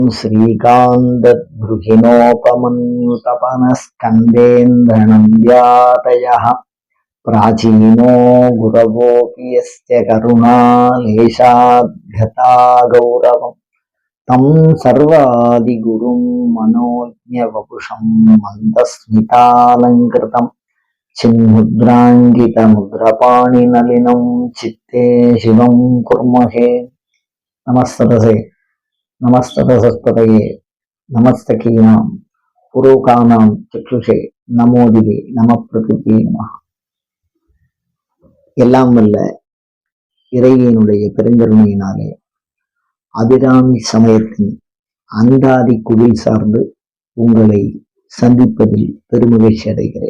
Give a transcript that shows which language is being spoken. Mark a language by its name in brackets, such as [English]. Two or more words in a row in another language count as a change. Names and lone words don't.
[Sanskrit] श्रीकान्तद्रुहिणोपमन्युतपनस्कन्देन्द्रनन्द्यातयः प्राचीनो गुरवोऽपि यस्य करुणालेशाद्गता गौरवम् तं सर्वादिगुरुं मनोज्ञवपुषं मन्दस्मितालङ्कृतं चिन्मुद्राङ्कितमुद्रपाणिनलिनं चित्ते शिवं कुर्महे। नमस्तसे नमस्ततसस्पतये नमस्तकीनां पुरोकानां चक्षुषे नमोदिवे नम प्रकृति नम. [Tamil] எல்லாம் வல்ல இறைவனுடைய பெருங்கருணையினாலே அபிராமி சமயத்தின் அந்தாதி குடில் சார்ந்து உங்களை சந்திப்பதில் பெருமகிழ்ச்சி அடைகிறேன்.